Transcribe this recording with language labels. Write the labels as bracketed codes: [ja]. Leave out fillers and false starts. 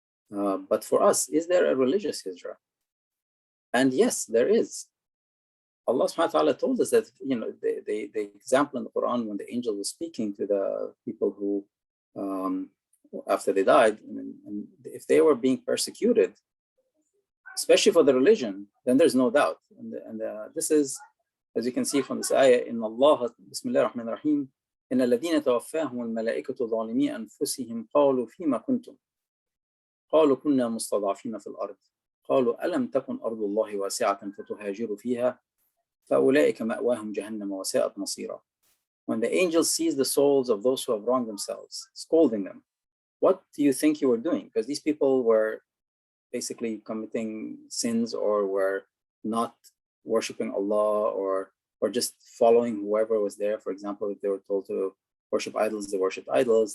[en] But for us, is there a religious Hijra? And yes, there is. Allah subhanahu wa ta'ala told us that, the example in the Quran when the angel was speaking to the people who, after they died, and if they were being persecuted, especially for the religion, then there's no doubt. And this is, as you can see from this ayah, in Allah, Bismillah ar-Rahman ar-Rahim, [ar] إن الذين توفاهم الملائكة ظالمي أنفسهم قالوا فيما كنتم قالوا كنا مستضعفين في الأرض قالوا ألم تكن أرض الله واسعة فتهاجروا فيها فأولئك مأواهم جهنم وساءت مصيرا. [en] When the angel sees the souls of those who have wronged themselves, scolding them, what do you think you were doing? Because these people were basically committing sins or were not worshiping Allah or just following whoever was there. For example, if they were told to worship idols, they worshiped idols.